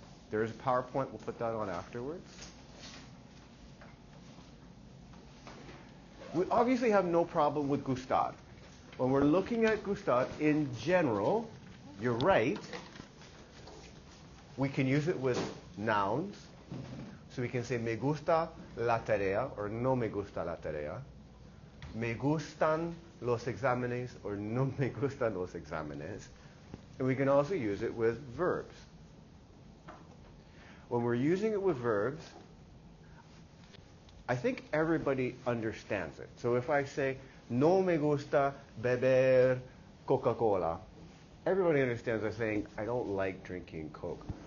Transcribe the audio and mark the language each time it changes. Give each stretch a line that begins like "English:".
English: There is a PowerPoint. We'll put that on afterwards. We obviously have no problem with Gustar. When we're looking at Gustar in general, you're right. We can use it with nouns. So we can say
Spanish: me gusta la tarea or no me gusta la tarea. Me gustan los exámenes or no me gustan los exámenes.
English: And we can also use it with verbs. When we're using it with verbs, I think everybody understands it. So if I say
Spanish: no me gusta beber Coca-Cola,
English: everybody understands I'm saying I don't like drinking Coke.